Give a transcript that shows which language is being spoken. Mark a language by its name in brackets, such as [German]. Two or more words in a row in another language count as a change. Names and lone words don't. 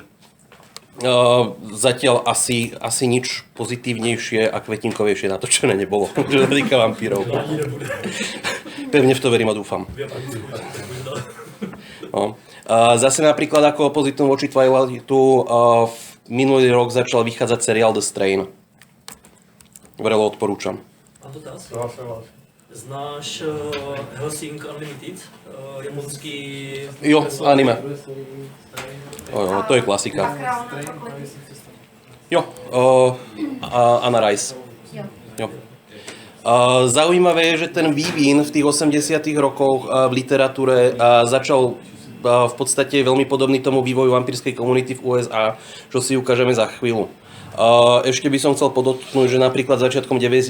[Slovak] Zatiaľ asi nič pozitívnejšie a kvetinkovejšie natočené nebolo, čo sa týka vampírov. Pevne v to verím a dúfam. No. Zase napríklad ako opozitum voči Twilightu minulý rok začal vychádzať seriál The Strain. Vrelo odporúčam. [Czech] Mám dotaz? Znáš Hellsing Unlimited? Japonský... Jo, anime. Jo, to je klasika. Jo, Anna Rice. Jo. [Slovak] Zaujímavé je, že ten vývin v tých 80. rokoch v literatúre začal v podstate veľmi podobný tomu vývoju vampírskej komunity v USA, čo si ukážeme za chvíľu. Ešte by som chcel podotknúť, že napríklad začiatkom 90.